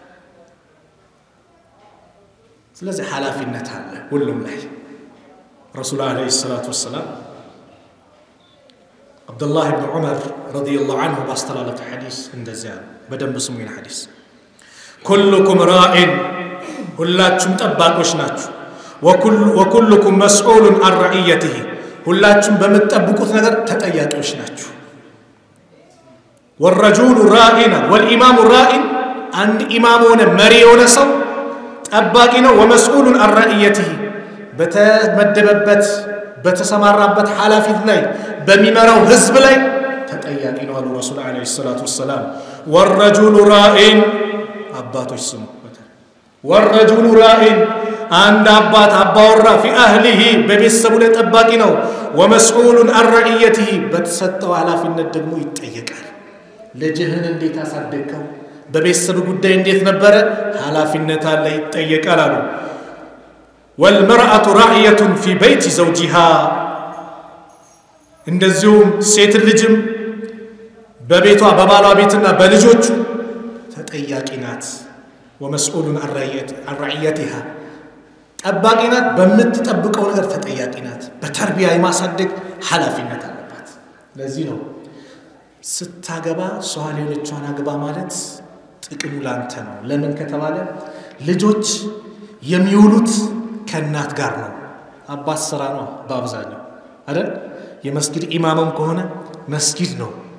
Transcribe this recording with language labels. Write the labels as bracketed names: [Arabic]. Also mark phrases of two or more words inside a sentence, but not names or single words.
[Amharic] ስለዚህ ሐላፊነት አለ ሁሉም ላይ [Arabic] رسول عليه الصلاة والسلام [Amharic] አብዱላህ ኢብኑ ዑመር [Arabic] رضي الله عنه [Amharic] ባስተላለፈ ሐዲስ እንደዚያ በደንብ ስሙኝ ሐዲስ [Arabic] كلكم راع [Amharic] ሁላችሁም ጠባቆች ናችሁ [Arabic] وكلكم مسؤول عن رعيته [Amharic] ሁላችሁም በመጠብቁት ነገር ተጠያቂዎች ናችሁ [Arabic] والرجل راعٍ والامام راعٍ [Amharic] አንድ ኢማም ሆነ መሪ የሆነ ሰው ጠባቂ ነው [Arabic] ومسؤول عن رعيته [Amharic] በተመደበበት በተሰማራበት ሐላፊት ላይ በሚመራው ህዝብ ላይ ተጠያቂ ነው አሉ [Arabic] رسول عليه الصلاة [Amharic] ወሰለም [Arabic] والرجل راعٍ [Amharic] አባቶች ስሙ [Arabic] والرجل راعٍ [Amharic] አንድ አባወራ [Arabic] في اهله [Amharic] በቤተሰቡ ላይ ጠባቂ ነው [Arabic] ومسؤول عن رعيته [Amharic] በተሰጠው ሐላፊነት ደግሞ ይጠየቃል ልጅህን እንዴት አሳደግከው በቤተሰብ ጉዳይ እንዴት ነበር ሐላፊነት አለ ይጠየቃል አሉ [Arabic] والمرأة راعية في بيت زوجها [Amharic] እንደዚሁም ሴት ልጅም በቤቷ በባሏ ቤትና በልጆቹ ተጠያቂ ናት [Arabic] ومسؤول عن رعيتها [Amharic] ጠባቂ ናት በምትጠብቀው ነገር ተጠያቂ ናት በተርቢያ የማሳደግ ሐላፊነት አለባት ለዚህ ነው ስታገባ ሷሊሆችን አግባ ማለት ጥቅሙ ላንተ ነው ለምን ከተባለ ልጆች የሚውሉት ከናት ጋር ነው አባት ስራ ነው በአብዛኛው አይደል የመስጊድ ኢማምም ከሆነ መስጊድ ነው